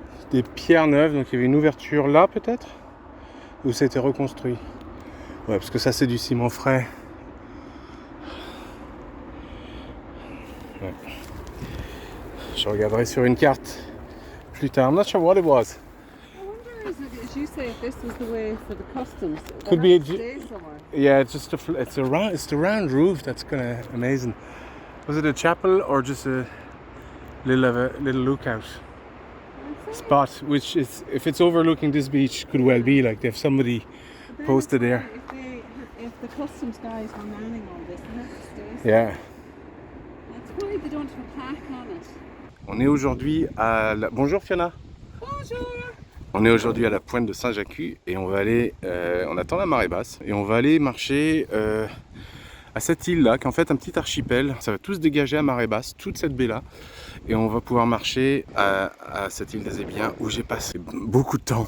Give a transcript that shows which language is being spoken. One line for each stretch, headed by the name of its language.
French: Des pierres neuves, donc il y avait une ouverture là peut-être, où ça a été reconstruit. Ouais, parce que ça c'est du ciment frais. Ouais. Je regarderai sur une carte plus tard.
English: I'm not sure what it was. I wonder, as you say, if this was the way for the customs. Could be a Stay somewhere. Yeah, it's just it's the round roof that's kind of amazing. Was it a chapel or just a little lookout spot? Which is, if it's overlooking this beach, could well be like they have somebody posted there. If the customs guys were manning all this, they have to stay. Yeah. That's why they don't have a plaque on it.
French: On est aujourd'hui à la... Bonjour Fiona. Bonjour. On est aujourd'hui à la pointe de Saint-Jacques et on va aller, on attend la marée basse et on va aller marcher à cette île-là, qui est en fait un petit archipel. Ça va tous se dégager à marée basse, toute cette baie-là. Et on va pouvoir marcher à cette île des Ébiens où j'ai passé beaucoup de temps.